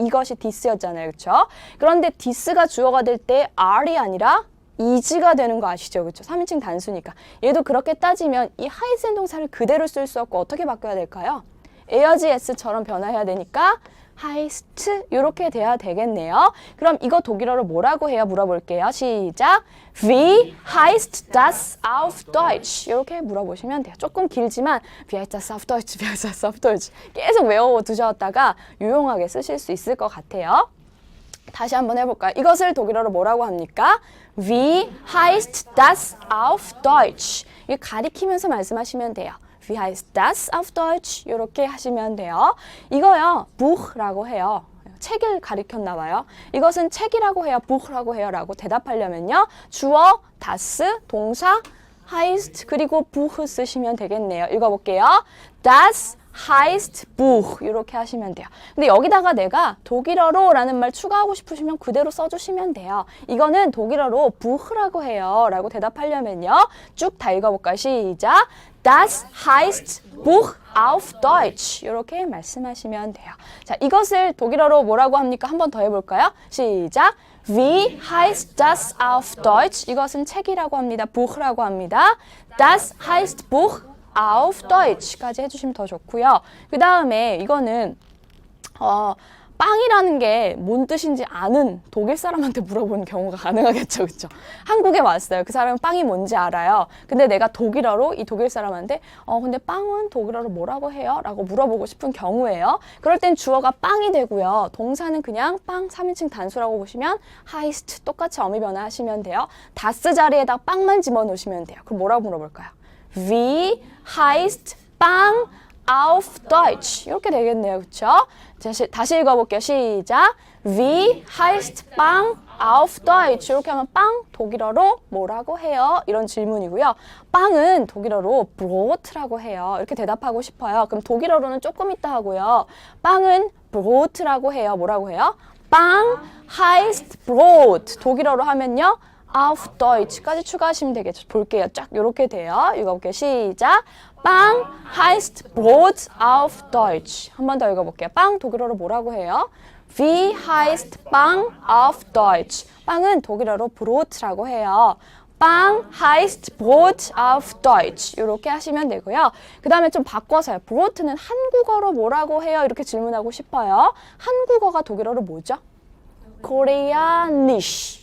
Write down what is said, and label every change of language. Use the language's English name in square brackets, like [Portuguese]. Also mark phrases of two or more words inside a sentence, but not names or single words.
[Korean] 이것이 this였잖아요. 그렇죠? 그런데 this가 주어가 될 때 are이 아니라 is가 되는 거 아시죠? 그렇죠? 3인칭 단수니까. 얘도 그렇게 따지면 이 heißen 동사를 그대로 쓸 수 없고 어떻게 바꿔야 될까요? 에어지 s처럼 변화해야 되니까 heißt 이렇게 돼야 되겠네요. 그럼 이거 독일어로 뭐라고 해요? 물어볼게요. 시작. [German] Wie heißt das auf Deutsch? [Korean] 이렇게 물어보시면 돼요. 조금 길지만 [German] Wie heißt das auf Deutsch? Wie heißt das auf Deutsch? [Korean] 계속 외워두셨다가 유용하게 쓰실 수 있을 것 같아요. 다시 한번 해볼까요? 이것을 독일어로 뭐라고 합니까? [German] Wie heißt das auf Deutsch? [Korean] 이게 가리키면서 말씀하시면 돼요. [German] Wie heißt das auf Deutsch? [Korean] 이렇게 하시면 돼요. 이거요, Buch라고 해요. 책을 가리켰나 봐요. 이것은 책이라고 해요, Buch라고 해요 라고 대답하려면요. 주어, das, 동사, heißt, 그리고 Buch 쓰시면 되겠네요. 읽어볼게요. [German] Das heißt Buch [Korean] 이렇게 하시면 돼요. 근데 여기다가 내가 독일어로 라는 말 추가하고 싶으시면 그대로 써주시면 돼요. 이거는 독일어로 Buch라고 해요 라고 대답하려면요. 쭉 다 읽어볼까요? 시작. [German] Das heißt Buch auf Deutsch [Korean] 이렇게 말씀하시면 돼요. 자, 이것을 독일어로 뭐라고 합니까? 한 번 더 해볼까요? 시작. [German] Wie heißt das auf Deutsch? [Korean] 이것은 책이라고 합니다. Buch라고 합니다. [German] Das heißt Buch auf Deutsch까지 [Korean] 해주시면 더 좋고요. 그 다음에 이거는 빵이라는 게 뭔 뜻인지 아는 독일 사람한테 물어보는 경우가 가능하겠죠. 그렇죠? 한국에 왔어요. 그 사람은 빵이 뭔지 알아요. 근데 내가 독일어로 이 독일 사람한테 근데 빵은 독일어로 뭐라고 해요? 라고 물어보고 싶은 경우에요. 그럴 땐 주어가 빵이 되고요. 동사는 그냥 빵 3인칭 단수라고 보시면 heißt 똑같이 어미 변화하시면 돼요. das 자리에다 빵만 집어넣으시면 돼요. 그럼 뭐라고 물어볼까요? [German] Wie heißt 빵 auf Deutsch? [Korean] 이렇게 되겠네요. 그렇죠? 다시 읽어볼게요. 시작. [German] Wie heißt 빵 auf Deutsch? [Korean] 이렇게 하면 빵 독일어로 뭐라고 해요? 이런 질문이고요. 빵은 독일어로 Brot라고 해요. 이렇게 대답하고 싶어요. 그럼 독일어로는 조금 이따 하고요. 빵은 Brot라고 해요. 뭐라고 해요? 빵 [German] heißt Brot. [Korean] 독일어로 하면요. [German] auf Deutsch [Korean] 까지 추가하시면 되겠죠. 볼게요. 쫙 이렇게 돼요. 읽어볼게요. 시작. [German] 빵 heißt Brot auf Deutsch. [Korean] 한 번 더 읽어볼게요. 빵 독일어로 뭐라고 해요? [German] Wie heißt 빵 auf Deutsch? [Korean] 빵은 독일어로 Brot라고 해요. [German] 빵 heißt Brot auf Deutsch. [Korean] 이렇게 하시면 되고요. 그 다음에 좀 바꿔서요. Brot는 한국어로 뭐라고 해요? 이렇게 질문하고 싶어요. 한국어가 독일어로 뭐죠? Koreanisch.